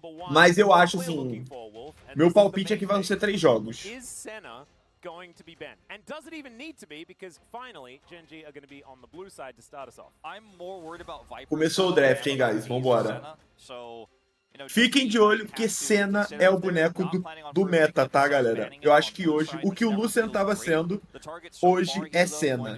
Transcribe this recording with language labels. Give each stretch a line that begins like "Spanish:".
Portuguese: Mas eu acho assim, meu palpite é que vão ser 3 jogos.
English: Going to be banned. And does it even need to be, because finally Gen.G are going to be on the blue side to start us off. I'm more worried about Viper.
Portuguese: Começou o draft, hein, guys? Vambora. Fiquem de olho, porque Senna é o boneco do meta, tá, galera? Eu acho que hoje, o que o Lucian tava sendo, hoje é Senna.